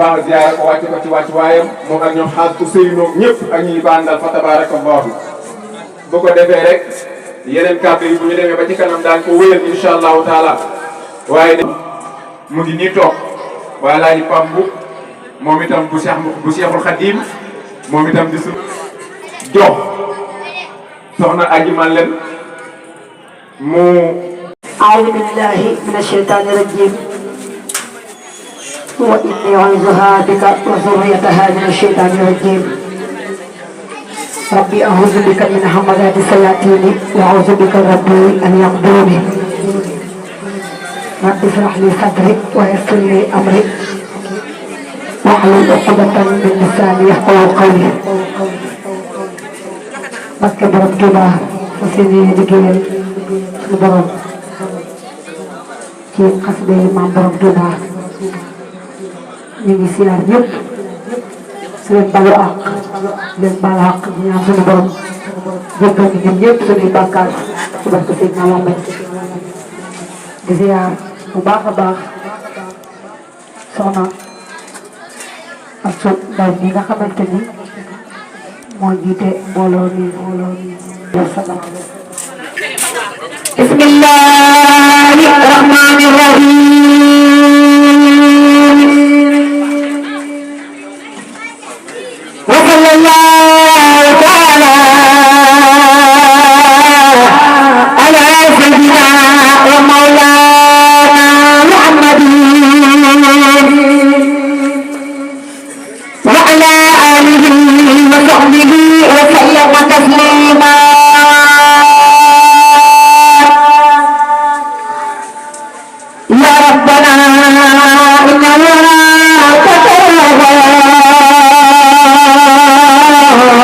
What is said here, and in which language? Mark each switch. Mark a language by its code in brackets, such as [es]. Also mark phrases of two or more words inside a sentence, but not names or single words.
[wo] baax ziyaar ko wàcc ko ci wàcc waayam moom ak ñoom xaas Ousseynou ñëpp ak ñi ba àndal fa tabaarakallaahu bu ko defee rek yeneen kàddu yi bu ñu demee ba ci kanam daan ko wéyal [ar] إن شاء الله تعالى [wo] waaye mu ngi nii toog waaye Alaaji Pape Mboup moom itam bu Cheikhul Khadim moom itam di su jox soxna aji man leen mu [ar] أعوذ بالله من الشيطان الرجيم وإني أعوذها بك وذريتها من الشيطان الرجيم ربي أعوذ بك من همزات الشياطين وأعوذ بك ربي أن يحضروني رب اشرح لي صدري ويسر لي أمري واحلل عقدة من لساني يفقهوا قولي [wo] barke borom Tuuba fas yéene liggéeyal suñu borom ci xasida yi maam borom Tuuba ñu ngi siyaar ñëpp su leen balu àq leen baal àq di ñaan suñu borom jéggal ñu ñun ñëpp suñuy bàkkaar ci barke Seydina Muhammad di siyaar bu baax a baax soxna ak su ndaw mi nga xamante ni moo jiite mbooloo mi [ar] بسم الله الرحمن الرحيم وصلى الله تعالى على سيدنا ومولانا محمد وعلى آله وصحبه وسلم تسليما يا ربنا إن